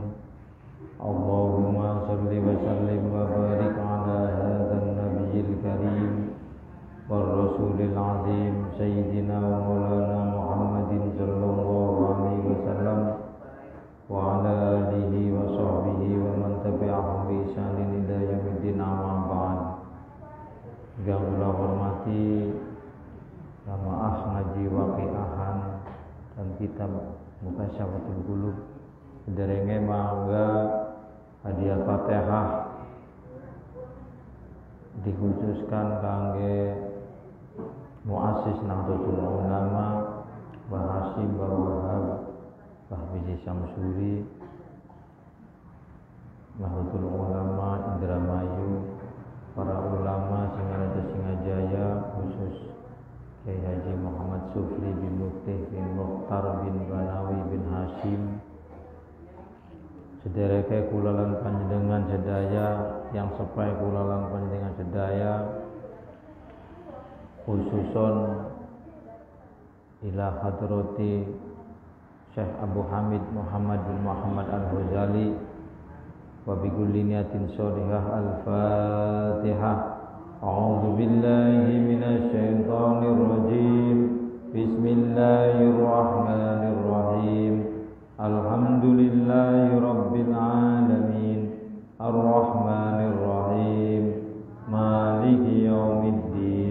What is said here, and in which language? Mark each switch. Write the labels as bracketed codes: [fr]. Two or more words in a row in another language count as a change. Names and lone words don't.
[ar] اللهم صل وسلم وبارك على هذا النبي الكريم والرسول العظيم سيدنا ومولانا محمد صلى الله عليه وسلم وعلى آله وصحبه ومن تبعهم بإحسان إلى يوم الدين، أما بعد. [id] Yang Allah hormati [jv] jamaah ngaji waqiahan dan kitab Muqasyafatul Qulub, sederenge mangga hadiah Fatihah dikhususkan kangge muassis Nahdlatul Ulama Mbah Hasyim Mbah Wahab Mbah Biji Samsuri, Nahdlatul Ulama Indramayu, para ulama Singajaya, khusus Kyai Haji Muhammad Sufri bin Muftih bin Mukhtar bin Banawi bin Hashim, sedereke kula lan panjenengan sedaya yang sepai kula lan panjenengan sedaya, [ar] خصوصا إلى حضرة [jv] Syekh Abu Hamid Muhammad bin Muhammad Al-Ghazali [ar] وبكل نية صالحة. Al-Fatihah. أعوذ بالله من الشيطان الرجيم. بسم الله الرحمن الرحيم. الحمد لله رب العالمين. الرحمن الرحيم. مالك يوم الدين.